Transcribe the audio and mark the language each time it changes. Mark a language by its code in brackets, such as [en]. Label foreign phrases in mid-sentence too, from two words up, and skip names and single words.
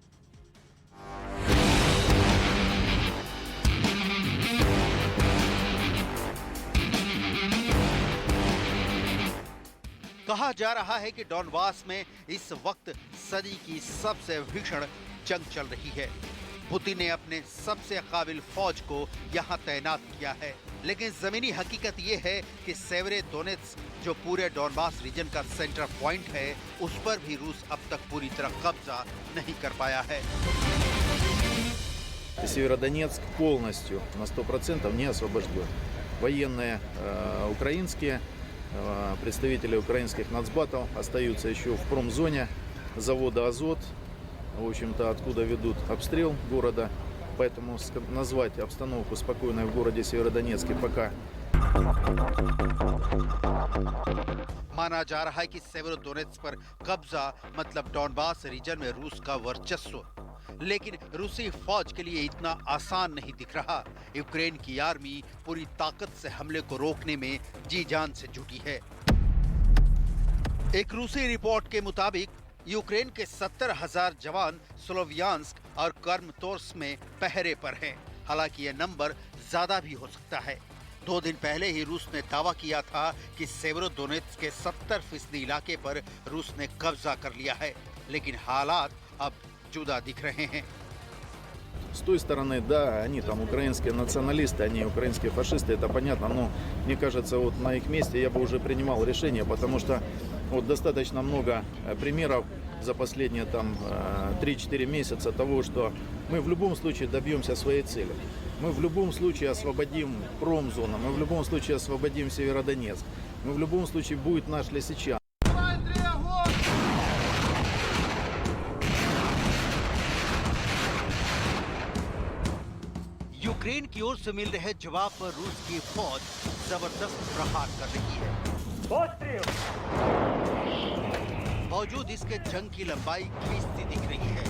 [hi] कहा जा रहा है कि डॉनबास में इस वक्त सदी की सबसे भीषण जंग चल रही है। पुतिन ने अपने सबसे काबिल फौज को यहाँ तैनात किया है, लेकिन जमीनी हकीकत ये है कि सेवेरोडोनेत्स्क जो पूरे डॉनबास रीजन का [en] center point [hi] है, उस पर भी रूस अब तक पूरी तरह कब्जा नहीं कर पाया है। [ru] Северодонецк полностью на 100% не освобожден. Военные украинские, представители украинских нацбатов остаются еще в промзоне завода «Азот», в общем-то, откуда ведут обстрел города. Поэтому назвать обстановку спокойной в городе Северодонецке пока. [hi] माना जा रहा है कि सेवेरोडोनेत्स्क पर कब्जा मतलब डॉनबास रीजन में रूस का वर्चस्व, लेकिन रूसी फौज के लिए इतना आसान नहीं दिख रहा। यूक्रेन की आर्मी पूरी ताकत से हमले को रोकने में जी जान से जुटी है। एक रूसी रिपोर्ट के मुताबिक यूक्रेन के 70,000 जवान स्लोवियांस्क और कर्मतोर्स्क में पहरे पर हैं। हालांकि यह नंबर ज्यादा भी हो सकता है। 2 दिन पहले ही रूस ने दावा किया था कि सेवेरोडोनेत्स्क के 70% इलाके पर रूस ने कब्जा कर लिया है, लेकिन हालात अब जुदा दिख रहे हैं। [ru] С той стороны, да, они там украинские националисты, они украинские фашисты, это понятно, но мне кажется, вот на их месте я бы уже принимал решение, потому что вот достаточно много примеров за последние там 3-4 месяца того, что мы в любом случае добьемся своей цели. Мы в любом случае освободим промзону, мы в любом случае освободим Северодонецк, мы в любом случае будет наш Лисичанск. [hi] यूक्रेन की ओर से मिल रहे जवाब पर रूस की फौज जबरदस्त प्रहार कर रही है। बावजूद इसके जंग की लंबाई खींचती दिख रही है।